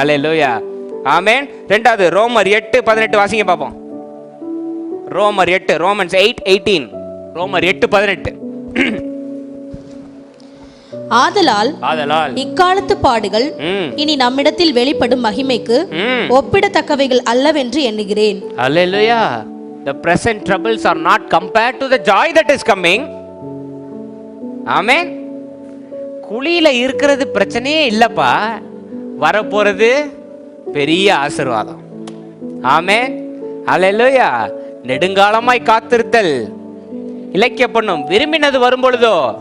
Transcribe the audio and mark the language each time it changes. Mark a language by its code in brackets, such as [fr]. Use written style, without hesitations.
[ta] அல்லேலூயா, ஆமென். ரெண்டாவது ரோமர் 8:18 வாசிங்க பார்ப்போம். ரோமர் 8, ரோமன்ஸ் 8:18, ரோமர் 8:18. ஆதலால் இக்காலத்து பாடுகள் இனி நம்மிடத்தில் வெளிப்படும் மகிமைக்கு ஒப்பிடத்தக்கவைகள் அல்லவென்று எண்ணுகிறேன். அல்லேலூயா. [en] The present troubles are not compared to the joy that is coming. [ta] ஆமென். குழியில இருக்கிறது பிரச்சனையே இல்லப்பா, வரப்போறது பெரிய ஆசீர்வாதம். ஆமென். அல்லேலூயா. நெடுங்காலமாய் காத்திருத்தல் இலக்கிய பண்ணும், விரும்பினது வரும் பொழுதோ.